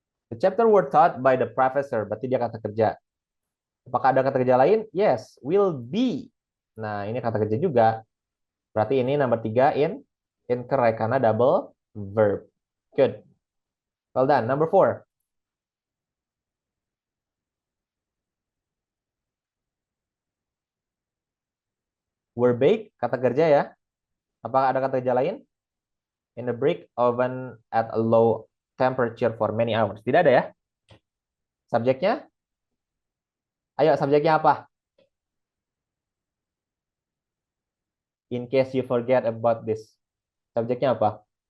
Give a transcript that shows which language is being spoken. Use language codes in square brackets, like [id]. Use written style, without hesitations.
[en] The chapter were taught by the professor, [id] berarti dia kata kerja. Apakah ada kata kerja lain? [en] Yes, will be. [id] Nah, ini kata kerja juga. Berarti ini nomor 3 incorrect karena double verb. [en] Good. Well done. [id] Number 4. [en] Were baked, [id] kata kerja ya. Apakah ada kata kerja lain? [en] In the brick oven at a low temperature for many hours. [id] Tidak ada ya? Subjeknya? Ayo, subjeknya apa? [en] In case you forget about this. [id] Subjeknya apa?